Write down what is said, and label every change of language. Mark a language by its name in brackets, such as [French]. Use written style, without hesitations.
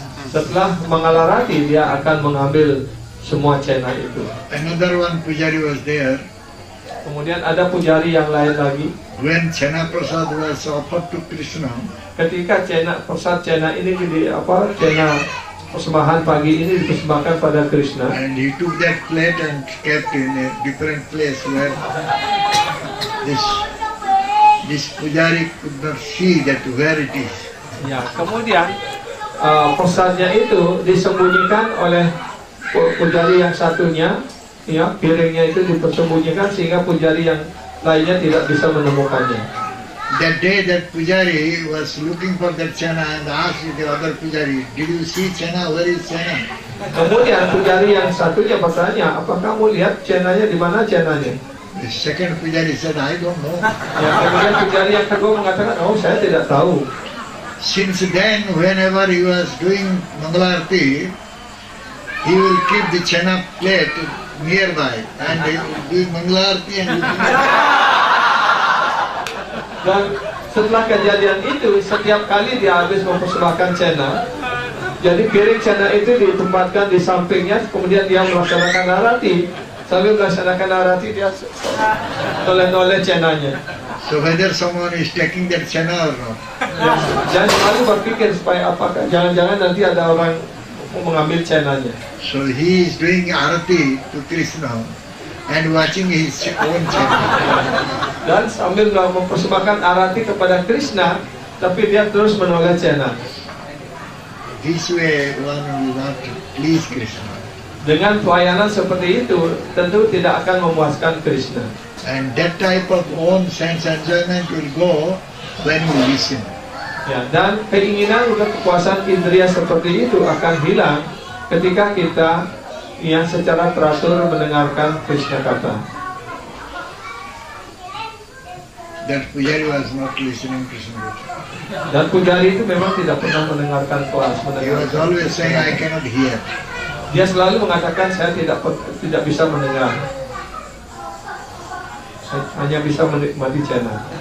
[Indonesian] Setelah mengalarati, dia akan mengambil semua cena itu. [English] Another one pujari was there. [Indonesian] Kemudian ada pujari yang lain lagi. [English] When chena prasad was offered to Krishna, [Indonesian] Ketika cena ini cena persembahan pagi ini dipersembahkan pada Krishna, [English] and he took that plate and kept in a different place where this pujari could not see that where it is. [Indonesian] Kemudian prasadnya itu disembunyikan oleh pujari yang satunya, piringnya itu dipersembunyikan sehingga pujari yang lainnya tidak bisa menemukannya. [English] That day that pujari was looking for that chena and asked the other pujari, "Did you see chena? Where is chena?" [Indonesian] Kemudian pujari yang satunya bertanya, "Apa kamu lihat cenanya, di mana cenanya?" [English] The second pujari said, "I don't know." [Indonesian] Kemudian pujari yang kedua mengatakan, "Oh, saya tidak tahu." [English] Since then, whenever he was doing Mangalarti, he will keep the chena plate nearby and he will do Mangalarti and [Indonesian] Dan setelah kejadian itu, setiap kali dia habis mempersembahkan cena, jadi piring cena itu ditempatkan di sampingnya, kemudian dia melaksanakan arati. Sambil melaksanakan arati, dia noleh-noleh cenanya. [English] so whether someone is taking that chena or not. [Indonesian] Jangan selalu berpikir supaya apakah jangan-jangan nanti ada orang mengambil cenanya. [English] So he is doing arati to Krishna and watching his own chena. [Indonesian] Dan sambil mempersembahkan arati kepada Krishna, tapi dia terus menoleh cena. [English] This way one will not please Krishna. [Indonesian] Dengan pelayanan seperti itu, tentu tidak akan memuaskan Krishna. [English] And that type of own sense enjoyment will go when you listen. [Indonesian] Dan keinginan untuk kepuasan indria seperti itu akan hilang ketika kita secara teratur mendengarkan Krishna kata. [English] That pujari was not listening to Krishna. [Indonesian] Dan pujari itu memang tidak pernah mendengarkan kelas. [English] He was always saying, "I cannot hear." [Indonesian] Dia selalu mengatakan, saya tidak bisa mendengar, saya hanya bisa menikmati cena.